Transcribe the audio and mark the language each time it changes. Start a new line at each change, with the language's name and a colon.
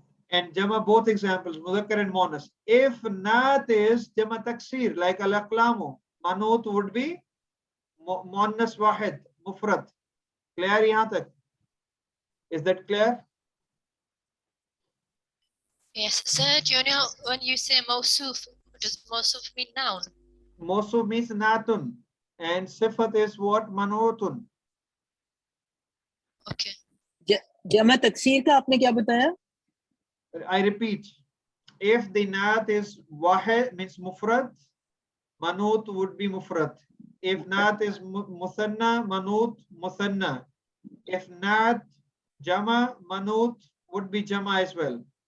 English: And jama, both examples, mudhakkar and muannas. If naat is jama taksir, like al-aqlamu, manut would be muannas wahid, mufrad. Clear
Hindi: yahan tak?
English: Is that clear? Yes, sir. Do you know when you say mawsuf, does mawsuf mean noun? Mawsuf means natun, and sifat is what? Manutun. Okay.
Hindi: जमा तकसीर का आपने क्या बताया?
English: I repeat, if the naat is wahid means mufrad, manut would be mufrad. If naat is musanna, manut musanna. If naat jama, manut would be jama as well.